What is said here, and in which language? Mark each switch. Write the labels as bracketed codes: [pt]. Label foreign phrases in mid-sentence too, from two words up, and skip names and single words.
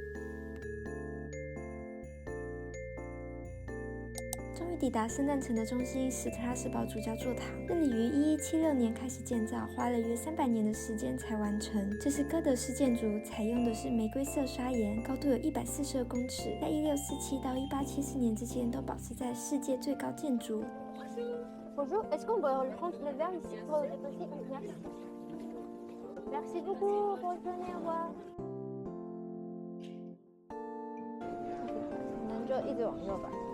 [zh] 终于抵达圣诞城的中心史特拉斯堡主教座堂，这里于1176年开始建造，花了约300年的时间才完成。这是哥德式建筑，采用的是玫瑰色砂岩，高度有142公尺，在1647到1874年之间都保持在世界最高建筑。 [fr] Bonjour, est-ce qu'on peut prendre le verre ici pour le déposer? Merci. Merci beaucoup, bonne journée, au revoir. [zh] 可能就一直往右吧。